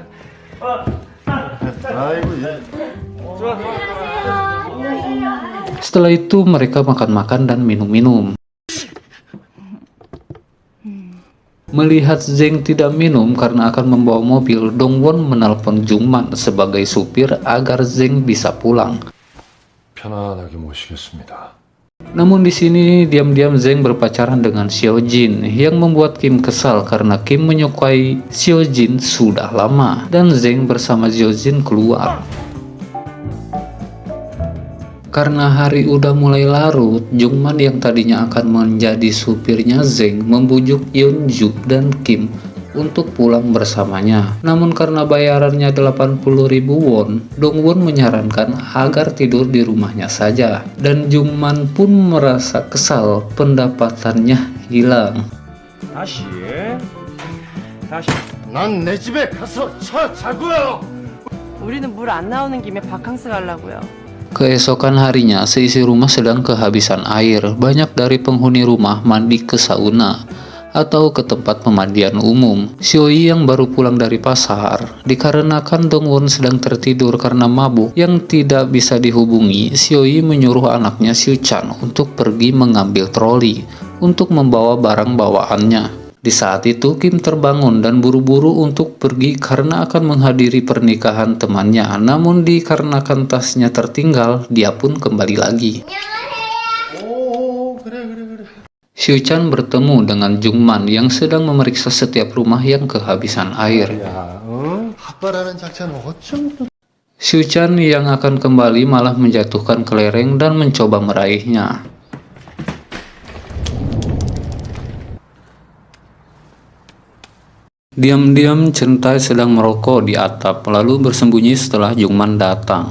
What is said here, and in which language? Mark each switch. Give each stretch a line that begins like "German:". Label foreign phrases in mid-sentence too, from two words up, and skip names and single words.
Indonesian: Setelah itu mereka makan-makan dan minum-minum. Melihat Zeng tidak minum karena akan membawa mobil, Dongwon menelpon Jungman sebagai supir agar Zeng bisa pulang.
Korean: 편안하게 모시겠습니다.
Indonesian: Namun di sini diam-diam Zeng berpacaran dengan Xiaojin yang membuat Kim kesal karena Kim menyukai Xiaojin sudah lama dan Zeng bersama Xiaojin keluar. Karena hari udah mulai larut, Jungman yang tadinya akan menjadi supirnya Zeng membujuk Yeonju dan Kim untuk pulang bersamanya. Namun karena bayarannya 80.000 won, Dongwon menyarankan agar tidur di rumahnya saja. Dan Jungman pun merasa kesal pendapatannya hilang.
Korean: 다시 난 내 집에 가서 자고요. 우리는 물 안 나오는 김에 바캉스 가려고요.
Indonesian: Keesokan harinya, seisi rumah sedang kehabisan air. Banyak dari penghuni rumah mandi ke sauna atau ke tempat pemandian umum. Xioi yang baru pulang dari pasar, dikarenakan Dongwon sedang tertidur karena mabuk yang tidak bisa dihubungi, Xioi menyuruh anaknya Xiu Chan untuk pergi mengambil troli untuk membawa barang bawaannya. Di saat itu Kim terbangun dan buru-buru untuk pergi karena akan menghadiri pernikahan temannya. Namun dikarenakan tasnya tertinggal, dia pun kembali lagi. Xiu Chan bertemu dengan Jungman yang sedang memeriksa setiap rumah yang kehabisan air.
Korean: 아빠라는 작자는 어쩜 또
Indonesian: Xiu Chan yang akan kembali malah menjatuhkan kelereng dan mencoba meraihnya. Diam-diam Chen Tai sedang merokok di atap lalu bersembunyi setelah Jungman datang.